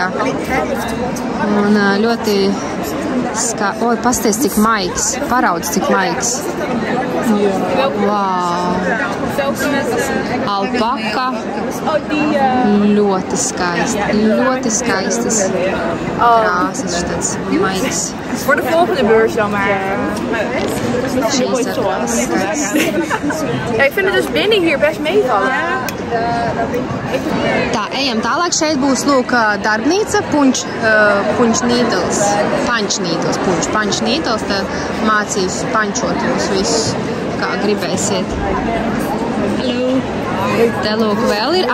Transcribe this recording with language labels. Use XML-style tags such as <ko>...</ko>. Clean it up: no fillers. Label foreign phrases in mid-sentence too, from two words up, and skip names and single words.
<lv>Un ļoti pasties, cik maigs, paraudz, cik maigs. Wow! Alpaka. Ļoti skaistas krāsas, tāds maigs.</lv> <nl>Voor de volgende beurs dan maar.</nl> <lv>Šīs ir skaistas.</lv> <nl>Ja, ik vind het dus binnen hier best meevallen.</nl> <lv>Tā, ejam tālāk. Šeit būs, lūk, darbnīca,</lv> <en>punch needles.</en> <lv>Tad mācīs pančot jūs visus, kā gribēsiet. Hello! Te, lūk, vēl ir.</lv>